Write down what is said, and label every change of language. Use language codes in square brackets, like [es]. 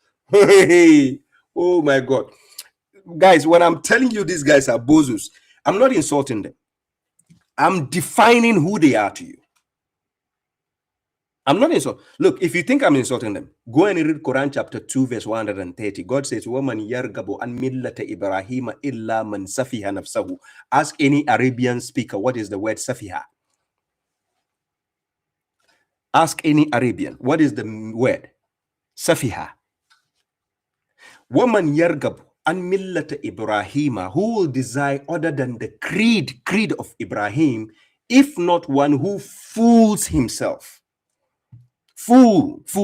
[en] Hey, oh my God, guys! When I'm telling you these guys are bozos, I'm not insulting them. I'm defining who they are to you. I'm not insulting. Look, if you think I'm insulting them, go and read Quran chapter 2, verse 130. God says, [ar] وَمَنْ يَرْغَبُ عَنْ مِلَّةِ إِبْرَاهِيمَ إِلَّا مَنْ سَفِهَ نَفْسَهُ. [en] Ask any Arabian speaker, what is the word safiha? Ask any Arabian, what is the word safiha? [ar] وَمَنْ يَرْغَبُ عَنْ مِلَّةِ إِبْرَاهِيمَ. [en] Who will desire other than the creed of Ibrahim, if not one who fools himself? Fool.